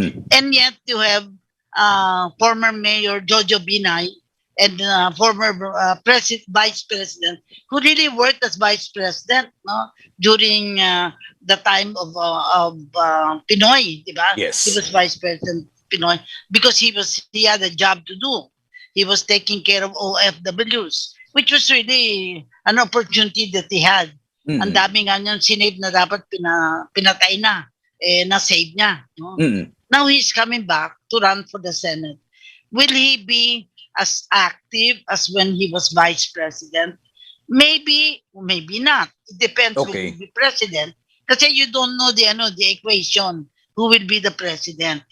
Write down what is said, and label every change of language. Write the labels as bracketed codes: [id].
[en] And yet you have former Mayor Jojo Binay and former vice president who really worked as vice president, no, during the time of Pinoy, diba? Yes. He was vice president Pinoy because he had a job to do. He was taking care of OFWs, which was really an opportunity that he had. [tl] Ang dami nga niyang sinave na dapat pinatay na, na-save niya. [en] No? Now he's coming back to run for the Senate. Will he be as active as when he was vice president? Maybe, maybe not. It depends who will be president. Kasi you don't know the equation. Who will be the president?